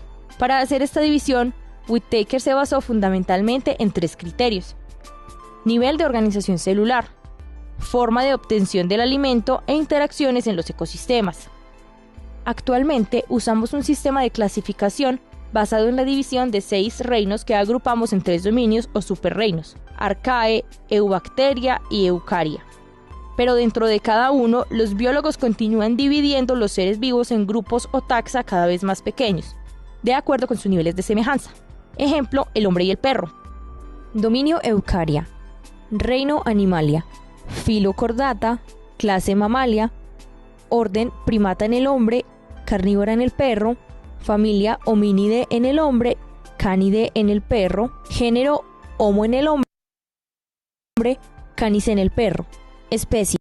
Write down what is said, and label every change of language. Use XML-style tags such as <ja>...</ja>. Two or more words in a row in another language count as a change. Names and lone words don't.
<es>Para hacer esta división, Whittaker se basó fundamentalmente en 3 criterios: nivel de organización celular, forma de obtención del alimento e interacciones en los ecosistemas. Actualmente usamos un sistema de clasificación basado en la división de 6 reinos que agrupamos en 3 dominios o superreinos: Arcae, Eubacteria y Eucaria. Pero dentro de cada uno, los biólogos continúan dividiendo los seres vivos en grupos o taxa cada vez más pequeños, de acuerdo con sus niveles de semejanza. Ejemplo, el hombre y el perro. Dominio Eucaria. Reino Animalia, filo Chordata, clase Mammalia, orden Primata en el hombre, Carnívora en el perro, familia Hominidae en el hombre, Canidae en el perro, género Homo en el hombre, Canis en el perro, especie.</es>